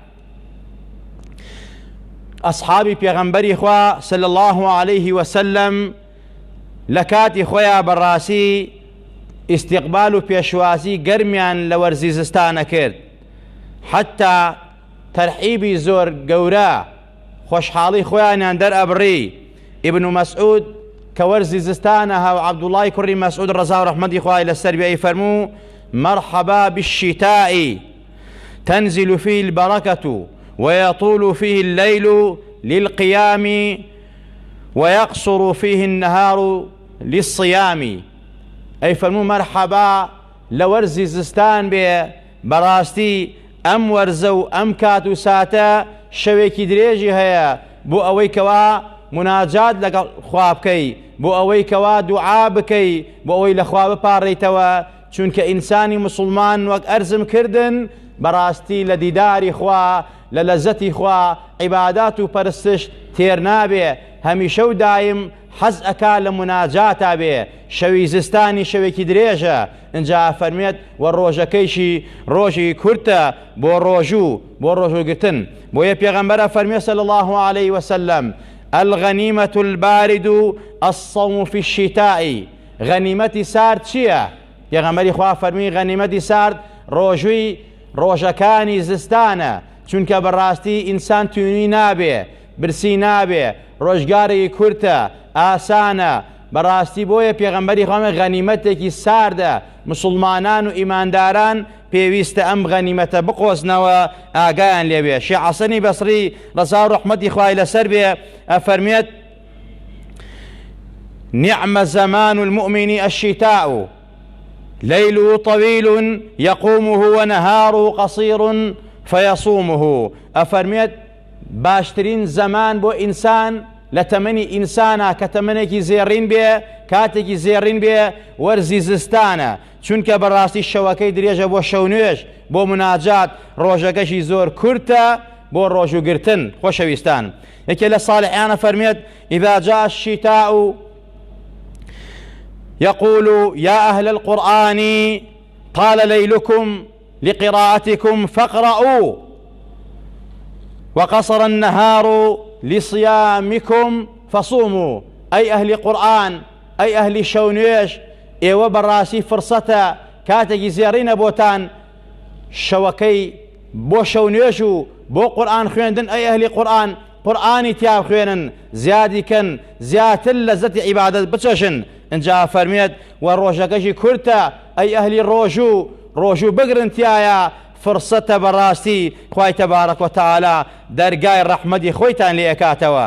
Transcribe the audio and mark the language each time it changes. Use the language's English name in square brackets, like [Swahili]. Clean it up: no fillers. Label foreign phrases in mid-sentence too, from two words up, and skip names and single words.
[Central Kurdish] ئەسحابی پێغەمبەری خوا [Arabic] صلی الله علیه وسلم [Central Kurdish] لە کاتی خۆیان بەڕاستی ئیستیقبال و پێشوازی گەرمیان لە وەرزی زستانە کرد، حتا تەرحیبی زۆر گەورە خۆشحاڵی خۆیانیان دەرئەبڕی. ابن مسعود کە وەرزی زستانە هاو عەبدوڵای کوڕی مەسعود ڕەزا و ڕەحمەتی خوای لەسەر بێ، فەرموو: [Arabic] مرحبا بالشتاء تنزل فيه البركة ويطول فيه الليل للقيام ويقصر فيه النهار للصيام. [Central Kurdish] أي فەرموو مرحبا لورزي زستان بێ، بەڕاستی ئەم وەرزە و ئەم کات و ساتە شەوێکی درێژی هەیە بۆ ئەوەی کەوا مناجات لەگەڵ خوا بکەی، بۆ ئەوەی کەوا دوعا بکەی، بۆ ئەوەی لە خوا بپاڕیتەوە، چونکە ئینسانی مسلمان وەک ئەرزم کردن بەڕاستی لە دیداری خوا، لە لەزەتی خوا، عیبادات و پەرستش تێر نابێ، هەمیشە و دایم حەز ئەکا لە مناجاتا بێ. شەوی زستانی شەوێکی درێژە، ئینجا فەرمێت: وە ڕۆژەکەیشی ڕۆژی کورتە بۆ ڕۆژوو، بۆ ڕۆژوگرتن. بۆیە پێغەمبەر فەرمێ [Arabic] صلی الله علیه وسلم: الغنیمة البارد الصوم في الشتاء. [Central Kurdish] غەنیمەتی سارد چییە؟ پێغەمبەری خوا فەرمی: غەنیمەتی سارد ڕۆژووی ڕۆژەکانی زستانە، چونکە بەڕاستی ئینسان توێنی نابێ، برسی نابێ، ڕۆژگارێکی کورتە، ئاسانە. بەڕاستی بۆیە پێغەمبەری خوا غەنیمەتێکی ساردە، مسلمانان و ئیمانداران پێویستە ئەم غەنیمەتە بقۆزنەوە، ئاگایان لێبێ. شێخ حەسەنی بەسری ڕەزا و ڕەحمەتی خوای لەسەر بێ ئەفەرمێت: [Arabic] نعم زمان المؤمن الشتاء ليله طويل يقومه ونهاره قصير فيصومه. [Central Kurdish] ئەفەرمێت باشترین زەمان بۆ ئینسان لە تەمەنی ئینسانە کە تەمەنێکی زێڕین بێ، کاتێکی زێڕین بێ، وەرزی زستانە، چونکە بەڕاستی شەوەکەی درێژە بۆ شەو نوێژ، بۆ مناجات، ڕۆژەکەشی زۆر کورتە بۆ ڕۆژوگرتن. خۆشەویستان، یەکێ لە ساڵحیانە فەرمێت: [Arabic] إذا جاء الشتاء يقول يا أهل القرآن طال ليلكم لقراءتكم فاقرأوا، وقصر النهار لصيامكم فصوموا. أي أهل قرآن، أي أهل شونيش، [Central Kurdish] ئێوە بەڕاستی فرسەتە کاتێکی زێڕینە بۆتان شەوەکەی بۆ شەو نوێژ و بۆ قورئان خوێندن. ئەی ئەهلی قورئان، قورئانی تیا خوێنن، زیادی کەن، زیاتر لەزەتی عیبادەت بچەشن. اینجا فەرمێت و ڕۆژەکەشی کورتە، ئەی ئەهلی ڕۆژوو بگرن تایە، فرسەتە بەڕاستی خوای تەبارەک و تەعالا دەرگای ڕەحمەتی خۆیتان لێ ئەکاتەوە.